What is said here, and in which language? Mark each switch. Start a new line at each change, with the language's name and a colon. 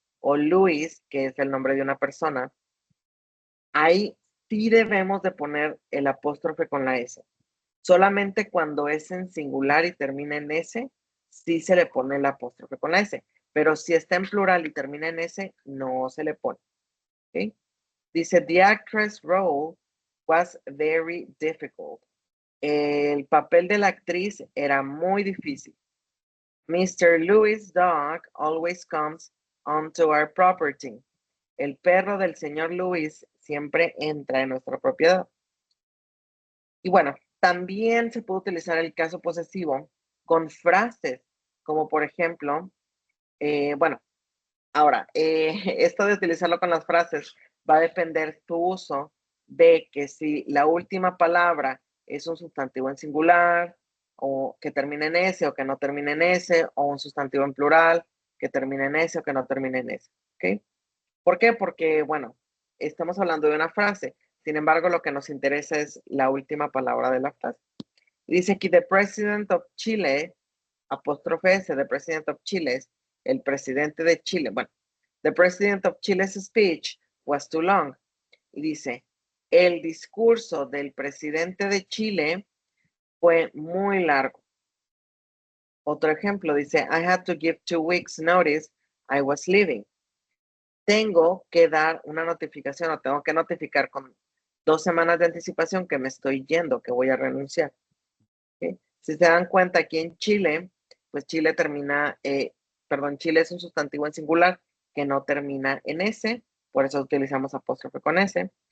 Spanish: o Luis, que es el nombre de una persona, ahí sí debemos de poner el apóstrofe con la S. Solamente cuando es en singular y termina en S, sí se le pone el apóstrofe con la S. Pero si está en plural y termina en S, no se le pone. ¿Okay? Dice,
English: the actress role was very difficult.
Spanish: El papel de la actriz era muy difícil.
English: Mr. Louis' dog always comes onto our property.
Spanish: El perro del señor Luis siempre entra en nuestra propiedad. Y bueno, también se puede utilizar el caso posesivo con frases, como por ejemplo, bueno, ahora, esto de utilizarlo con las frases va a depender tu uso de que si la última palabra es un sustantivo en singular, o que termine en S o que no termine en S, o un sustantivo en plural que termine en S o que no termine en S. ¿Ok? ¿Por qué? Porque, bueno, estamos hablando de una frase. Sin embargo, lo que nos interesa es la última palabra de la frase. Dice aquí,
English: the president of Chile,
Spanish: apóstrofe S,
English: the president of Chile,
Spanish: el presidente de Chile. Bueno,
English: the president of Chile's speech was too long.
Spanish: Y dice, el discurso del presidente de Chile fue muy largo. Otro ejemplo dice,
English: I had to give 2 weeks notice I was leaving.
Spanish: Tengo que dar una notificación o tengo que notificar con 2 semanas de anticipación que me estoy yendo, que voy a renunciar. ¿Okay? Si se dan cuenta, aquí en Chile, pues Chile termina, Chile es un sustantivo en singular que no termina en S, por eso utilizamos apóstrofe con S.